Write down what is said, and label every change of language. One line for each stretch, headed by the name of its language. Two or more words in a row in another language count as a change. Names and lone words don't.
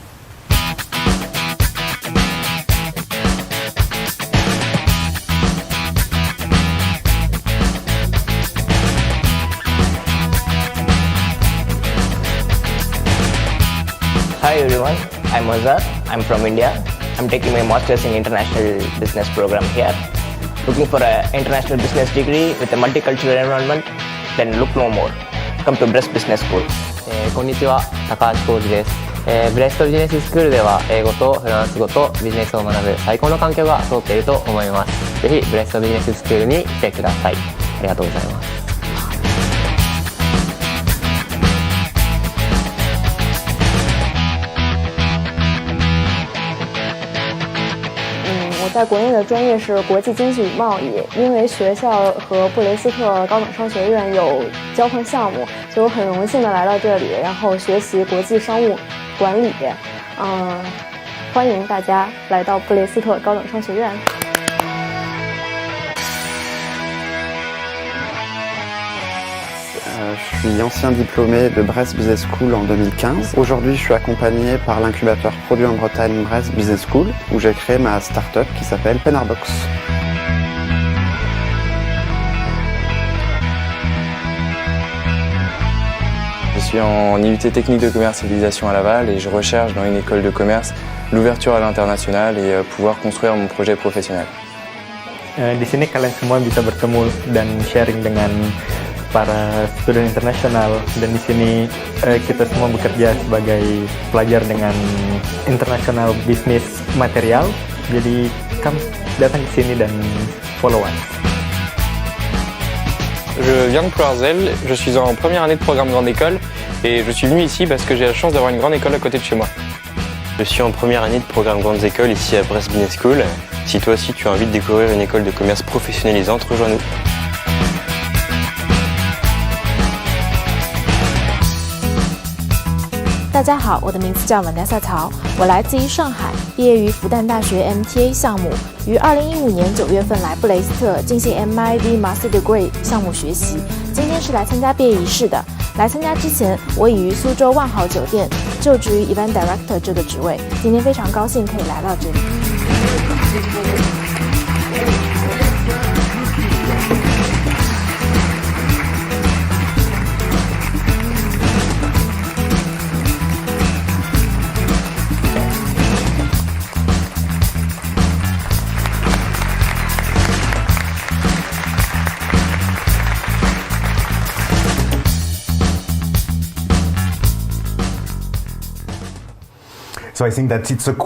English: Hi everyone, I'm Mazhar. I'm from India. I'm taking my Masters in International Business program here. Looking for an international business degree with a multicultural environment, then look no more. Come to Brest Business School.
Japanese: こんにちは、高橋浩二です。ブレストビジネススクールでは英語とフランス語とビジネスを学ぶ最高の環境が揃っていると思います。ぜひブレストビジネススクールに来てください。ありがとうございます。
Chinese: 我在国内的专业是国际经济与贸易，因为学校和布雷斯特高等商学院有交换项目，所以我很荣幸的来到这里，然后学习国际商务管理。欢迎大家来到布雷斯特高等商学院。
French: Je suis ancien diplômé de Brest Business School en 2015. Aujourd'hui, je suis accompagné par l'incubateur Produit en Bretagne Brest Business School, où j'ai créé ma start-up qui s'appelle Penarbox. Je suis en IUT technique de commercialisation à Laval et je recherche dans une école de commerce l'ouverture à l'international et pouvoir construire mon projet professionnel.
Indonesian: Di sini kalian semua bisa bertemu dan sharing dengan para student internasional, dan di sini kita semua bekerja sebagai pelajar dengan
English: international business material.
Indonesian: Jadi come datang ke sini dan
English: follow us.
French: Je viens de Ploirzel, je suis en première année de programme grande école et je suis venu ici parce que j'ai la chance d'avoir une grande école à côté de chez moi. Je suis en première année de programme grandes écoles ici à Brest Business School. Si toi aussi tu as envie de découvrir une école de commerce professionnalisante, rejoins-nous.
Chinese: 大家好，我的名字叫 Vanessa 曹，我来自于上海，毕业于复旦大学 MTA 项目，于2015年9月份来布雷斯特进行 MIV
English: Master Degree
Chinese: 项目学习。今天是来参加毕业仪式的。来参加之前，我已于苏州万豪酒店就职于
English: Event Director
Chinese: 这个职位。今天非常高兴可以来到这里。
English: So I think that it's a